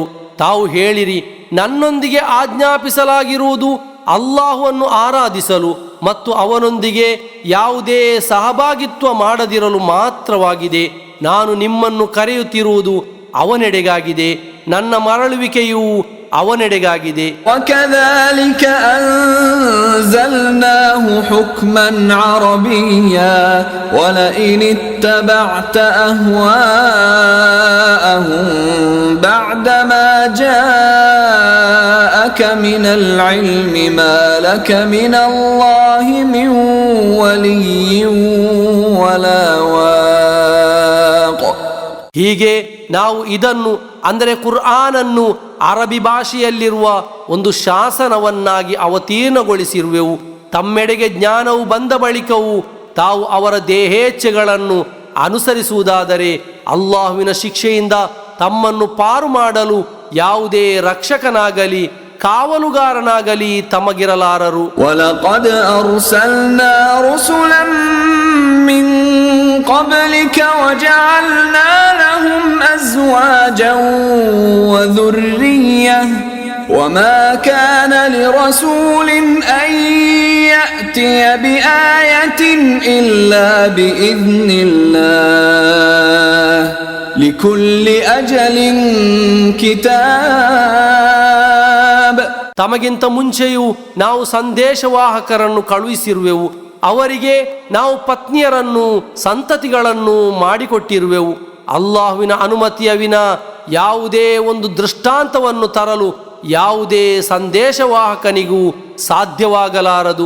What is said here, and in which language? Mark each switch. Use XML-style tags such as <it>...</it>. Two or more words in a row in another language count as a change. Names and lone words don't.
<kn>ತಾವು ಹೇಳಿರಿ, ನನ್ನೊಂದಿಗೆ ಆಜ್ಞಾಪಿಸಲಾಗಿರುವುದು ಅಲ್ಲಾಹುವನ್ನು ಆರಾಧಿಸಲು ಮತ್ತು ಅವನೊಂದಿಗೆ ಯಾವುದೇ ಸಹಭಾಗಿತ್ವ ಮಾಡದಿರಲು ಮಾತ್ರವಾಗಿದೆ. ನಾನು ನಿಮ್ಮನ್ನು ಕರೆಯುತ್ತಿರುವುದು ಅವನೆಡೆಗಾಗಿದೆ, ನನ್ನ ಮರಳುವಿಕೆಯು ಅವನೆಡೆಗಾಗಿದೆ.</kn> <ar>وكذلك أنزلناه حكما عربيا ولئن اتبعت أهواءهم بعدما جاءك من العلم ما لك من الله من ولي ولا واق.</ar> <kn>ಹೀಗೆ ನಾವು ಇದನ್ನು ಅಂದರೆ ಕುರ್ಆನನ್ನು ಅರಬಿ ಭಾಷೆಯಲ್ಲಿರುವ ಒಂದು ಶಾಸನವನ್ನಾಗಿ ಅವತೀರ್ಣಗೊಳಿಸಿರುವೆವು. ತಮ್ಮೆಡೆಗೆ ಜ್ಞಾನವು ಬಂದ ಬಳಿಕವೂ ತಾವು ಅವರ ದೇಹೇಚ್ಛೆಗಳನ್ನು ಅನುಸರಿಸುವುದಾದರೆ ಅಲ್ಲಾಹುವಿನ ಶಿಕ್ಷೆಯಿಂದ ತಮ್ಮನ್ನು ಪಾರು ಮಾಡಲು ಯಾವುದೇ ರಕ್ಷಕನಾಗಲಿ ಕಾವಲುಗಾರನಾಗಲಿ ತಮಗಿರಲಾರರು.</kn> <ar>وَلَقَدْ أَرْسَلْنَا رُسُلًا مِّن قَبْلِكَ وَجَعَلْنَا لَهُمْ أَزْوَاجًا وَذُرِّيَّةً وَمَا كَانَ لِرَسُولٍ أَن يَأْتِيَ بِآيَةٍ إِلَّا بِإِذْنِ اللَّهِ لِكُلِّ أَجَلٍ كِتَابٌ.</ar> <kn>ತಮಗಿಂತ ಮುಂಚೆಯೂ ನಾವು ಸಂದೇಶವಾಹಕರನ್ನು ಕಳುಹಿಸಿರುವೆವು. ಅವರಿಗೆ ನಾವು ಪತ್ನಿಯರನ್ನು ಸಂತತಿಗಳನ್ನು ಮಾಡಿಕೊಟ್ಟಿರುವೆವು. ಅಲ್ಲಾಹುವಿನ ಅನುಮತಿಯ ವಿನ ಯಾವುದೇ ಒಂದು ದೃಷ್ಟಾಂತವನ್ನು ತರಲು ಯಾವುದೇ ಸಂದೇಶವಾಹಕನಿಗೂ ಸಾಧ್ಯವಾಗಲಾರದು.</kn>